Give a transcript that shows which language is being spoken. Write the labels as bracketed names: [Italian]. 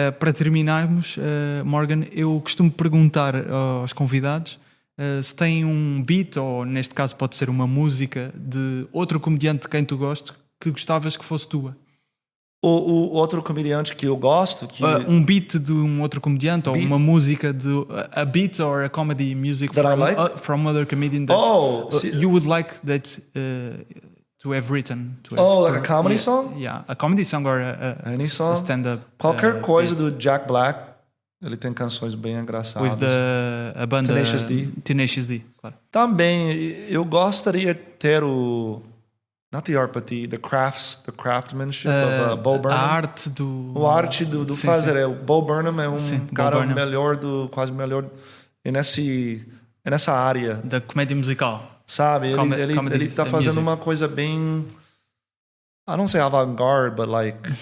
[Portuguese] Para terminarmos, Morgan, eu costumo perguntar aos convidados se tem um beat, ou neste caso pode ser uma música, de outro comediante de quem tu gostes, que gostavas que fosse tua. O outro comediante que eu gosto... um beat de um outro comediante, ou uma música de... [English] A beat or a comedy music from other comedian that you would like that to have written. Like a comedy song? Yeah, a comedy song or any song? A stand-up. [Portuguese] Qualquer coisa do Jack Black. Ele tem canções bem engraçadas. With a banda Tenacious D, claro. Também, eu gostaria de ter [English] not the art, but the craftsmanship of [Portuguese] Bo Burnham. A arte do... A arte do sim, fazer. Sim. O Bo Burnham é cara melhor quase melhor nessa área. Da comédia musical. Sabe? Ele tá fazendo uma coisa bem... [English] I don't say avant-garde, but like...